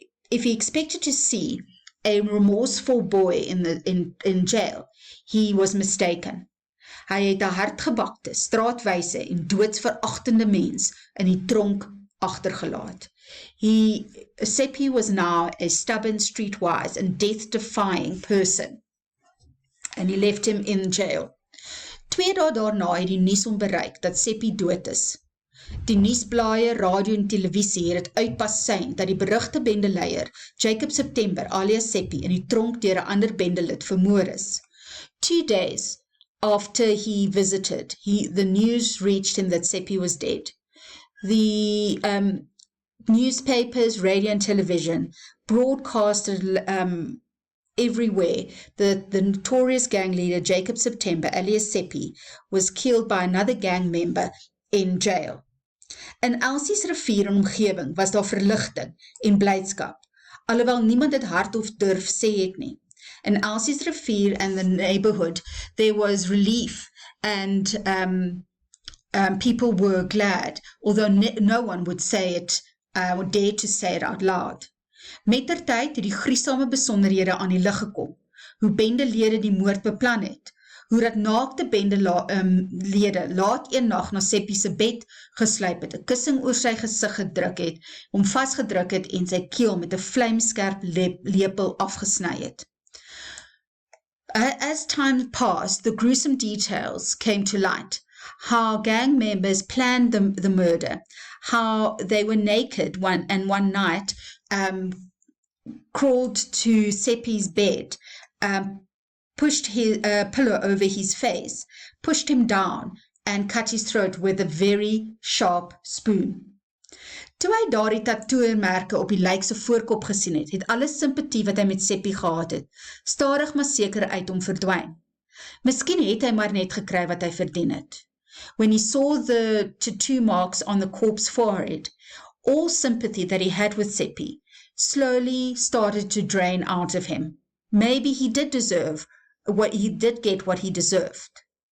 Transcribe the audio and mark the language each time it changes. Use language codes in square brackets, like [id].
[en] If he expected to see a remorseful boy in jail, he was mistaken. [af] Hy het 'n hardgebakte, straatwyse en doodsverachtende mens in die tronk agtergelaat. [en] Seppi was now a stubborn, streetwise and death-defying person, and he left him in jail. [af] 2 dae daarna het die nuus hom bereik dat Seppi dood is. Die nuusblaaie, radio en televisie het dit uitpasyn dat die berugte bendeleier Jacob September alias Seppi in die tronk deur 'n ander bendelid vermoor is. [en] 2 days after he visited, the news reached him that Seppi was dead. The newspapers, radio and television broadcasted everywhere that the notorious gang leader Jacob September alias Seppi was killed by another gang member in jail. [af] In Elsie's rivier en omgewing was daar verligting en blydskap, alhoewel niemand dit hardop durf sê het nie. [en] In Elsie's rivier and the neighborhood, there was relief and people were glad, although no one would say it or dare to say it out loud. [af] Mettertyd het die gruisame besonderhede aan die lig gekom, hoe bendelede die moord beplan het, hoe dat naakte bendelede laat een nag na Seppi se bed gesluip het, 'n kussing oor sy gesig gedruk het, hom vasgedruk het en sy keel met 'n vlamskerp lepel afgesny het. [en] As time passed, the gruesome details came to light. How gang members planned the murder, how they were naked one night, crawled to Seppi's bed, pushed his pillow over his face, pushed him down, and cut his throat with a very sharp spoon. [af] Toe hy daardie tatoeëmerke op die lijk se voorkop gesien het alle simpatie wat hy met Seppi gehad het, stadig maar seker uit hom verdwyn. Miskien het hy maar net gekry wat hy verdien het. [en] When he saw the tattoo marks on the corpse's forehead, all sympathy that he had with Seppi slowly started to drain out of him. Maybe he did get what he deserved.